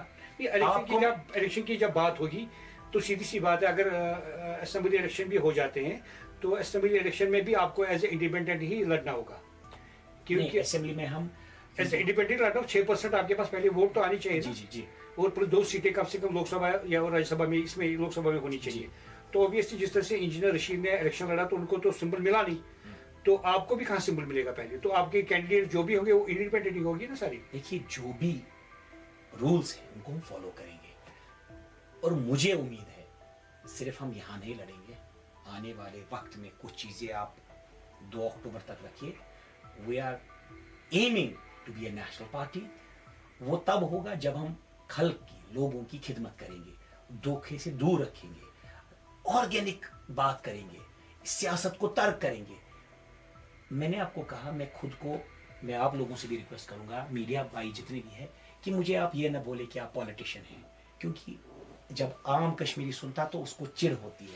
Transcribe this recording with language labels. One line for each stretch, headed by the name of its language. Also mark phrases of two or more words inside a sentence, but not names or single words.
Urdu: الیکشن کی جب بات ہوگی تو سیدھی سی بات ہے, اگر اسمبلی الیکشن بھی ہو جاتے ہیں تو اسمبلی الیکشن میں بھی آپ کو
English: as a independent
Urdu: ہی لڑنا ہوگا, کیونکہ اسمبلی میں ہم
English: as a independent لڑنا.
Urdu: 6% آپ کے پاس پہلے ووٹ تو آنی چاہیے. جی جی جی. اور پھر 2 سیٹیں کم سے کم لوک سبھا یا راجیہ سبھا میں, اس میں لوک سبھا میں ہونی چاہیے. تو اوبیسلی جس طرح سے انجینئر رشید نے الیکشن لڑا تو ان کو تو سمبل ملا نہیں, تو آپ کو بھی کہاں سمبل ملے گا پہلے؟ تو آپ کے کینڈیڈیٹ جو بھی ہوں گے وہ انڈیپینڈنٹ ہی ہوگی نا ساری. دیکھیے جو بھی رولز ہیں ان کو ہم فالو کریں گے, اور مجھے امید ہے صرف ہم یہاں نہیں لڑیں گے, آنے والے وقت میں کچھ چیزیں آپ 2 اکتوبر تک رکھیے.
English: we are aiming to be a national party.
Urdu: وہ تب ہوگا جب ہم خلق کی, لوگوں کی خدمت کریں گے, دھوکے سے دور رکھیں گے, آرگینک بات کریں گے, سیاست کو ترک کریں گے. میں نے آپ کو کہا, میں آپ لوگوں سے بھی ریکویسٹ کروں گا, میڈیا بھائی جتنے بھی ہیں, کہ مجھے آپ یہ نہ بولے کہ آپ پولیٹیشین ہیں, کیونکہ جب عام کشمیری سنتا تو اس کو چڑ ہوتی ہے.